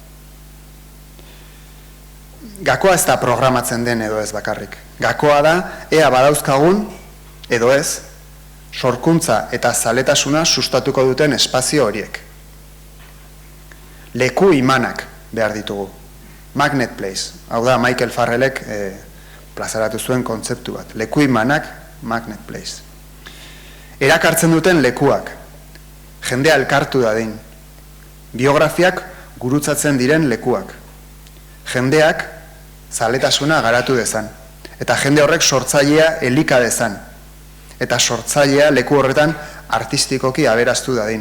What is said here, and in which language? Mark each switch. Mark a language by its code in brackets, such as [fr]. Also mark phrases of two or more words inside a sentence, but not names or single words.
[eu] Gakoa ez da programatzen den edo ez bakarrik. Gakoa da, ea badauzkagun, edo ez, sorkuntza eta zaletasuna sustatuko duten espazio horiek. Leku imanak behar ditugu. [en] Magnet place, [eu] hau da Michael Farrellek plazaratu zuen kontzeptu bat. Lekuimanak, [en] magnet place. [eu] Erakartzen duten lekuak, jendea elkartu dadin. Biografiak gurutzatzen diren lekuak. Jendeak zaletasuna garatu dezan. Eta jende horrek sortzailea elika dezan. Eta sortzailea leku horretan artistikoki aberastu dadin.